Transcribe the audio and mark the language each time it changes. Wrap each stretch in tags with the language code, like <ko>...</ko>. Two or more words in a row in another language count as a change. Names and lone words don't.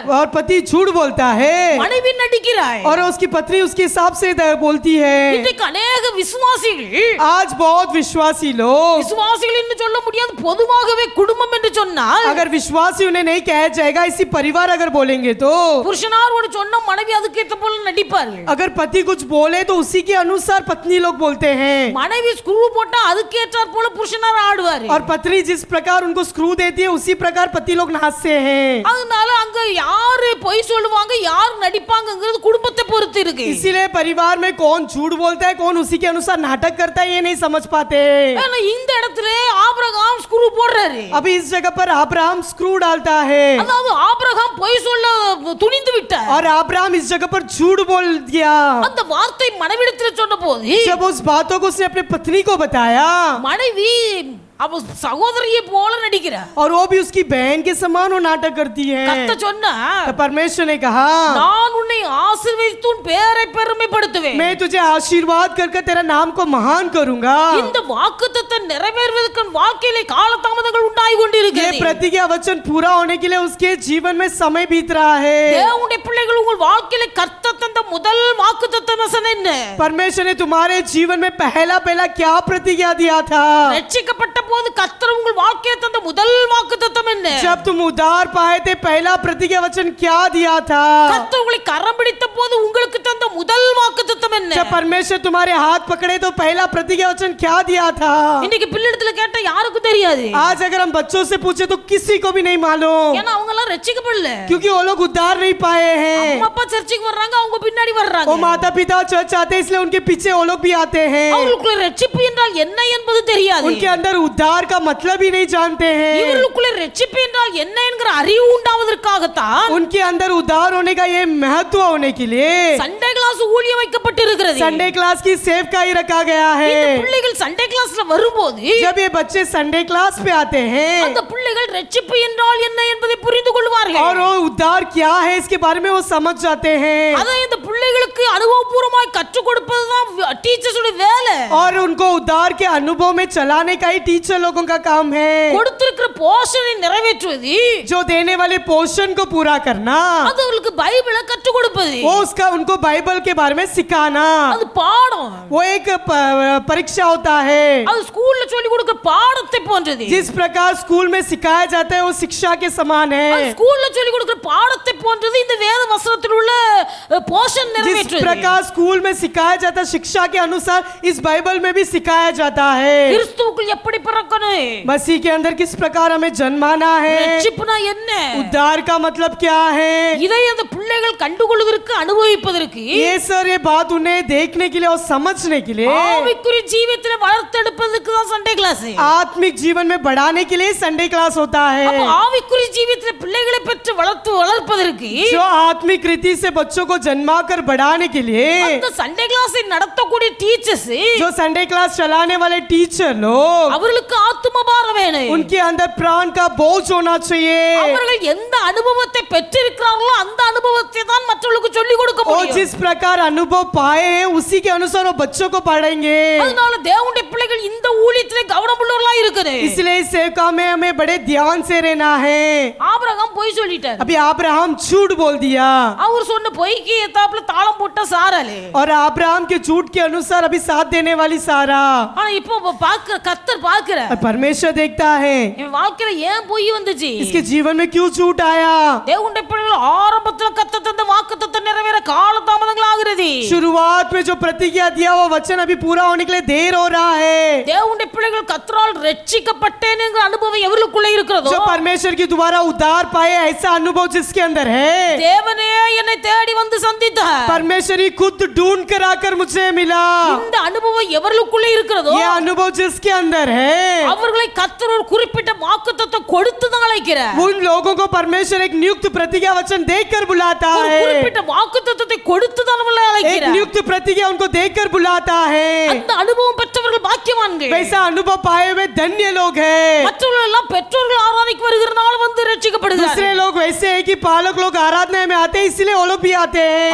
<hi>और पति झूठ बोलता है</hi> <ta>மனைவி நடிக்கிறாள்.</ta> <hi>और उसकी पत्नी उसके हिसाब से बोलती है.</hi> <ta>இன்றைக்கு अनेक விசுவாசிகள்,</ta> <hi>आज बहुत विश्वासी लोग,</hi> <ta>விசுவாசிகள் என்று சொல்ல முடியாது, பொதுவாகவே குடும்பம் என்று சொன்னால்</ta> <hi>अगर विश्वासी उन्हें नहीं कहा जाएगा, इसी परिवार अगर बोलेंगे तो</hi> <ta>புருஷனார் ஒரு சொன்ன மனைவி அதுக்கேற்ற போல நடிப்பார்கள்.</ta> <hi>अगर पति कुछ बोले तो उसी के अनुसार पत्नी लोग बोलते हैं.</hi> <ta>மனைவி ஸ்க்ரூ போட்டா அதுக்கேற்றாற் போல புருஷனார் ஆடுவாரு.</ta> <hi>और पत्नी जिस प्रकार उनको स्क्रू देती है उसी प्रकार पति लोग नाचते हैं.</hi> <ta>அதனால அங்க யாரு பொய் சொல்லுவாங்க யார் நடிப்பாங்கங்கிறது குடும்பத்தை பொறுத்து இருக்கு.</ta> <hi>इसीलिए परिवार में कौन झूठ बोलता है, कौन उसी के अनुसार नाटक करता है, ये नहीं समझ पाते.</hi> <ta>ஆனா இந்த இடத்துல ஆபிரகாம் ஸ்க்ரூ போடுறாரு.</ta> <hi>अभी इस जगह पर अब्राहम स्क्रू डालता है</hi> <ta>அதாவது ஆபிரகாம் பொய் சொல்ல துணிந்து விட்டார்.</ta> <hi>और अब्राहम इस जगह पर झूठ बोल दिया.</hi> <ta>அந்த வார்த்தை மனைவிடத்தில் சொன்னபோது</ta> <hi>जब उस बातों को उसने अपनी पत्नी को बताया</hi> <ta>மனைவி அவ சகோதரியை போல நடிக்கிறார்.</ta> <hi>और वो भी उसकी बहन के समान वो नाटक करती है.</hi> <ta>கர்த்தர் சொன்னா,</ta> <hi>तो परमेश्वर ने कहा,</hi> <ta>நான் உன்னை ஆசீர்வதித்து உன் பெயரை பெருமைப்படுத்துவேன்.</ta> <hi>मैं तुझे आशीर्वाद करके तेरा नाम को महान करूंगा.</hi> <ta>இந்த வாக்குத்தத்தம் நிறைவேறுவதற்கு வாழ்க்கையிலே காலதாமதங்கள் உண்டாகி</ta> <hi>ये</hi> <ta>கொண்டிருக்கிறது.</ta> <hi>प्रतिज्ञा वचन पूरा होने के लिए उसके जीवन में समय बीत रहा है.</hi> <ta>தேவனுடைய பிள்ளைகள் உங்கள் வாழ்க்கையிலே கர்த்தர் தந்த முதல் வாக்குத்தத்தம் வசனம் என்ன?</ta> <hi>परमेश्वर ने तुम्हारे जीवन में पहला क्या प्रतिज्ञा दिया था?</hi> <ta>ரட்சிக்கப்பட்ட போது கர்த்தர் உங்கள் வாழ்க்கையிலே தந்த முதல் வாக்குத்தத்தம் என்ன?</ta> <hi>जब तुम उद्धार पाए थे पहला प्रतिज्ञा वचन क्या दिया था?</hi> <ta>கர்த்தர் உங்களை கரம் பிடித்த போது உங்களுக்கு தந்த முதல் வாக்குத்தத்தம் என்ன?</ta> <hi>जब परमेश्वर तुम्हारे हाथ पकड़े तो पहला प्रतिज्ञा वचन क्या दिया था?</hi> <ta>இன்னைக்கு பிள்ளைடத்துல கேட்டா யாருக்கும் தெரியாது.</ta> <hi>आज अगर हम बच्चों से पूछे तो किसी को भी नहीं मालूम,</hi> <ta>ஏன்னா அவங்க எல்லாம் ரட்சிக்கப்படல.</ta> <hi>क्योंकि वो लोग उद्धार नहीं पाए हैं.</hi> <ta>அம்மா அப்பா சர்ச்சுக்கு வர்றாங்க, அவங்க பின்னாடி</ta> <hi>वो</hi> <ta>வர்றாங்க.</ta> <hi>माता पिता चर्च आते हैं इसलिए उनके पीछे वो लोग भी आते हैं.</hi> <ta>அவங்களுக்குள்ள ரட்சிப்பு என்றால் என்ன என்பது தெரியாது.</ta> <hi>उनके अंदर उद्धार का मतलब ही नहीं जानते हैं.</hi> <ta>இவர்களுக்குள்ள ரட்சிப்பு என்றால் என்ன என்கிற அறிவு உண்டாவதற்காகத்தான்</ta> <hi>उनके अंदर उद्धार होने का ये महत्व होने के लिए</hi> <en>Sunday class</en> <ta>ஊழியம் வைக்கப்பட்டிருக்கிறது.</ta> <en>Sunday class</en> <hi>की सेवकाई रखा गया है.</hi> <ta>இந்த பிள்ளைகள்</ta> <en>Sunday classல</en> <ta>வரும்போது</ta> <hi>जब ये बच्चे</hi> <en>Sunday class</en> <hi>पे आते हैं</hi> <ta>அந்த பிள்ளைகள் ரட்சிப்பு என்றால் என்ன என்பதை புரிந்து கொள்வார்கள்.</ta> <hi>और वो उद्धार क्या है इसके बारे में वो समझ जाते हैं.</hi> <ta>அதை இந்த பிள்ளைகளுக்கு அனுபவபூர்வமாய் கற்றுக் கொடுப்பதுதான் டீச்சர்ஸோட வேலை.</ta> <hi>और उनको उद्धार के अनुभव में चलाने का ही टीचर लोगों का काम है.</hi> <ta>கொடுத்திருக்கிற போஷனை நிறைவேற்றுவது,</ta> <hi>जो देने वाले पोर्शन को पूरा करना,</hi> <ta>அது அவங்களுக்கு பைபிளை கற்றுக் கொடுப்பது,</ta> <hi>वो उसका उनको बाइबल के बारे में सिखाना,</hi> <ta>அது பாடம்.</ta> <hi>वो एक परीक्षा होता है.</hi> <ta>அது ஸ்கூல்ல சொல்லி கொடுக்கிற பாடத்தை போன்றது.</ta> <hi>जिस प्रकार स्कूल में सिखाया जाता है वो शिक्षा के समान</hi> <ta>அது</ta> <hi>है.</hi> <ta>ஸ்கூல்ல சொல்லி கொடுக்கிற பாடத்தை போன்றது இந்த வேத வசனத்தில் உள்ள போஷன்</ta> <hi>जिस</hi> <ta>நிறைவேற்றுவது.</ta> <hi>प्रकार स्कूल में सिखाया जाता है शिक्षा के अनुसार इस बाइबल में भी सिखाया जाता है.</hi> <ta>கிறிஸ்துவுக்குள் எப்படி பிறக்கணும்,</ta> <hi>मसीह के अंदर किस प्रकार हमें जन्माना है,</hi> <ta>ரட்சிப்புனா என்ன,</ta> <hi>उद्धार का मतलब क्या है,</hi> <ta>இதை அந்த பிள்ளைகள் கண்டுகொள்வதற்கு அனுபவிப்பதற்கு</ta> <hi>ये सर ये बात उन्हें देखने के लिए और समझने के लिए</hi> <ta>ஆவிக்குரிய ஜீவியத்திலே வளர்த்தெடுப்பதற்கு தான்</ta> <en>Sunday class.</en> <hi>आत्मिक जीवन में बढ़ाने के लिए</hi> <en>Sunday class</en> <hi>होता</hi> <ta>அப்ப</ta> <hi>है.</hi> <ta>ஆவிக்குரிய ஜீவியத்திலே பிள்ளைகளை பெற்று வளர்ப்பதற்கு</ta> <hi>जो आत्मिक रीति से बच्चों को जन्मा कर बढ़ाने के लिए</hi> <ta>அந்த</ta> <en>Sunday classை</en> <ta>நடத்தக்கூடிய டீச்சர்ஸ்,</ta> <hi>जो</hi> <en>Sunday class</en> <hi>चलाने वाले टीचर लोग</hi> <ta>அவர்களுக்கு ஆத்தும பாரம் வேணும்.</ta> <hi>उनके अंदर प्राण का बोझ होना चाहिए.</hi> <ta>அவர்கள் எந்த அனுபவத்தை பெற்றிருக்கிறார்களோ அந்த அனுபவத்தை தான் மற்றவர்களுக்கு</ta> <hi>और</hi> <ta>முடியும்.</ta> <hi>जिस प्रकार अनुभव पाए हैं उसी के अनुसार वो बच्चों को पढ़ेंगे।</hi> <ta>அதனால தேவனுடைய பிள்ளைகள் இந்த ஊழியத்திலே கவனமுள்ளவர்களா இருக்குது.</ta> <hi>इसलिए इस सेवका में हमें बड़े ध्यान से रहना है।</hi> <ta>ஆபிரகாம் பொய் சொல்லிட்டார்.</ta> <hi>अभी अब्राहम झूठ बोल दिया</hi> <ta>அவர் சொன்ன பொய்க்கு ஏத்தாப்புல தாளம் போட்ட சாராலே.</ta> <hi>और अब्राहम के झूठ के अनुसार अभी साथ देने वाली सारा।</hi> <ta>ஆனா இப்போ கர்த்தர் பார்க்கிறார்.</ta> <hi>और परमेश्वर देखता है</hi> <ta>இவன் வாழ்க்கையில ஏன் பொய் வந்துச்சு?</ta> <hi>इसके जीवन में क्यों झूठ आया।</hi> <ta>தேவனுடைய பிள்ளைகள் ஆரம்பத்துல கர்த்தர் தந்த வாக்குத்தத்தம் நிறைவேற காலதாமதங்கள் ஆகிறது.</ta> <hi>शुरुआत में जो प्रतिज्ञा दिया वो वचन अभी पूरा होने के लिए देर हो रहा है।</hi> <ta>தேவனுடைய பிள்ளைகள் கர்த்தரால் ரட்சிக்கப்பட்டேன் என்கிற அனுபவம் எவர்களுக்குள்ள இருக்கிறதோ,</ta> <hi>जो परमेश्वर की द्वारा उद्धार पाए ऐसा अनुभव जिसके अंदर है,</hi> <ta>தேவனே என்னை தேடி வந்து சந்தித்தார்.</ta> <hi>परमेश्वर ही खुद ढूंढ कर आकर मुझे मिला।</hi> <ta>இந்த அனுபவம் எவர்களுக்குள்ள இருக்கிறதோ,</ta> <hi>ये अनुभव जिसके अंदर है</hi> <ta>அவர்களை கர்த்தர் ஒரு குறிப்பிட்ட வாக்குத்தத்தம் கொடுத்து தான் அழைக்கிறார்.</ta> <hi>उन लोगों को परमेश्वर एक नियुक्त प्रतिज्ञा वचन देकर बुलाता</hi> <ta>ஒரு</ta> <hi>है।</hi> <ta>குறிப்பிட்ட வாக்குத்தத்தத்தை கொடுத்து தான் அவர்களை</ta> <hi>एक</hi> <ta>அழைக்கிறார்.</ta> <hi>नियुक्त प्रतिज्ञा उनको देकर बुलाता है।</hi> <ta>அந்த அனுபவம் பெற்றவர்கள் பாக்கியவான்கள்.</ta> <hi>वैसा अनुभव पाए हुए धन्य लोग हैं।</hi> <ta>மற்றவர்கள் எல்லாம் பெற்றோர்கள் ஆராதனைக்கு வருகிற நாள் வந்து ரட்சிக்கப்படுகிறார்கள்.</ta> <hi>दूसरे लोग वैसे हैं कि पालक लोग आराधना में आते हैं इसलिए वो लोग भी आते हैं।</hi>